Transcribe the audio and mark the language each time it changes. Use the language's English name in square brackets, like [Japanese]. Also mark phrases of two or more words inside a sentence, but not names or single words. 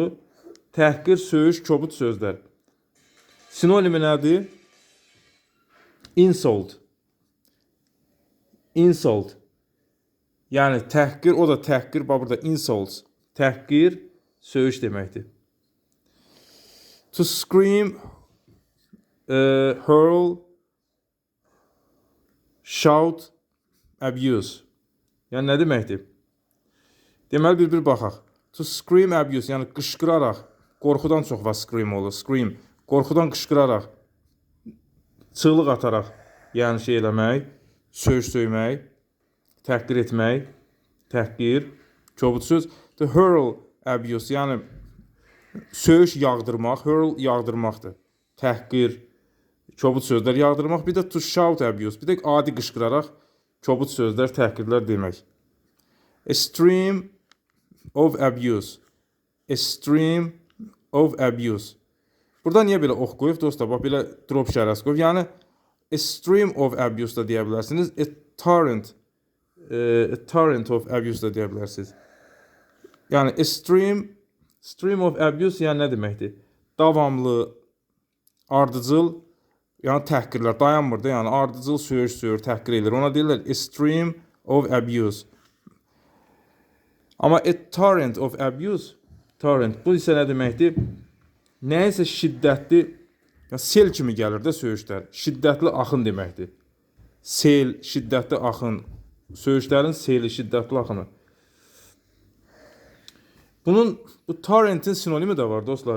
[Azerbaijani] Təhqir, söyüş, kobud sözlər. Sinonimi nədir? Insult. Yəni təhqir, o da təhqir, bax burada insults. Təhqir, söyüş deməkdir. [English] To scream, hurl, shout, abuse. [Azerbaijani] Yəni nə deməkdir? Deməli bir baxaq. [English] To scream, abuse, [Azerbaijani] yəni qışqıraraq, qorxudan çox var scream olur. Scream, qorxudan qışqıraraq, çığlıq ataraq, yəni şey eləmək, söyüş söymək, təhqir etmək, təhqir, kobud söz. [English] To hurl, abuse, [Azerbaijani] yəni söyüş yağdırmaq, hurl yağdırmaqdır. Təhqir, kobud sözlər yağdırmaq. Bir də [English] to shout, abuse, [Azerbaijani] bir də adi qışqıraraq, kobud sözlər, təhqirlər demək. [English] A stream of abuse. A stream of abuse. [Azerbaijani] Burada niyə belə ox qoyub dostlar? Bax belə drop işarəsi qoyub. Yəni [English] a stream of abuse [Azerbaijani] da deyə bilərsiniz. [English] A torrent of abuse [Azerbaijani] da deyə bilərsiniz. Yəni [English] a stream of abuse [Azerbaijani] yəni nə deməkdir? Davamlı, ardıcıl, yəni təhqirlər dayanmır da, yəni ardıcıl söyür, təhqir edir. Ona deyirlər [English] a stream of abuse. Amma a torrent of abuse, torrent, [Azerbaijani] bu isə nə deməkdir? Nəyəsə şiddətli, yəni sel kimi gəlir də söyüşlər. Şiddətli axın deməkdir. Sel, şiddətli axın, söyüşlərin seli, şiddətli axını. Bu torrentin sinonimi də var dostlar.